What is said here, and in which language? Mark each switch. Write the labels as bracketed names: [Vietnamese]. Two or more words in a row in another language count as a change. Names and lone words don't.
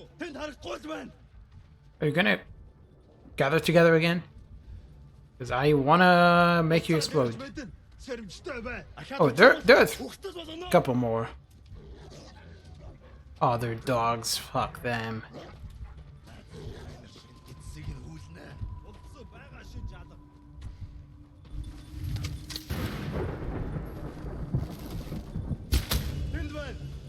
[Mongolian] Тэнд харагдгүй байна. [English] Are you gonna gather together again? Because I wanna make you explode. Oh, there are a couple more. Other dogs, fuck them. [Mongolian] Тэнд байна.